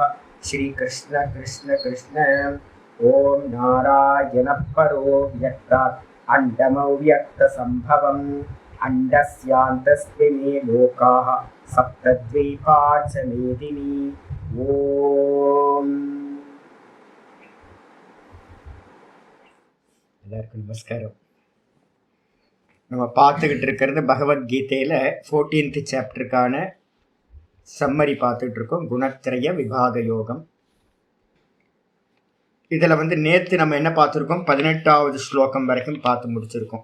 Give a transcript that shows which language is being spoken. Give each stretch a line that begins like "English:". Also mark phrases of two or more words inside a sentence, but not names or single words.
Sanskrit: श्री कृष्ण कृष्ण कृष्ण। ओम नारायण परो व्यक्तात् अण्डमव्यक्तसम्भवम् अण्डस्यान्तस्मिन् लोकाः सप्तद्वीपा च मेदिनी।
Tamil: ओम எல்லாருக்கும் நமஸ்காரம். நம்ம பார்த்துக்கிட்டு இருக்கிறது பகவத்கீதையில் 14th சாப்டருக்கான சம்மரி பார்த்துட்டு இருக்கோம். குணத்திரய விபாக யோகம். இதில் நேற்று நம்ம என்ன பார்த்துருக்கோம், 18வது ஸ்லோகம் வரைக்கும் பார்த்து முடிச்சிருக்கோம்.